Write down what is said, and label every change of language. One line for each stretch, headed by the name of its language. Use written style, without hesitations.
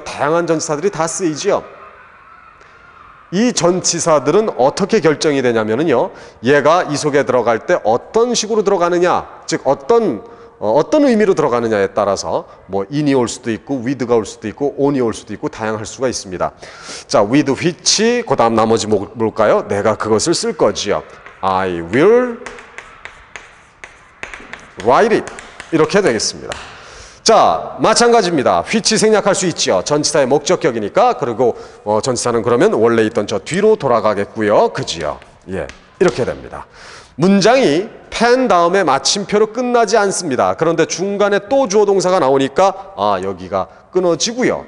Korean: 다양한 전치사들이 다 쓰이지요. 이 전치사들은 어떻게 결정이 되냐면요. 얘가 이 속에 들어갈 때 어떤 식으로 들어가느냐, 즉 어떤 의미로 들어가느냐에 따라서 뭐 in이 올 수도 있고 with가 올 수도 있고 on이 올 수도 있고 다양할 수가 있습니다. 자, with which 그 다음 나머지 뭘까요? 내가 그것을 쓸 거지요.
English: I will write it
Korean: 이렇게 되겠습니다. 자, 마찬가지입니다. which 생략할 수 있죠. 전치사의 목적격이니까. 그리고 전치사는 그러면 원래 있던 저 뒤로 돌아가겠고요. 그지요? 예, 이렇게 됩니다. 문장이 pen 다음에 마침표로 끝나지 않습니다. 그런데 중간에 또 주어 동사가 나오니까 여기가 끊어지고요.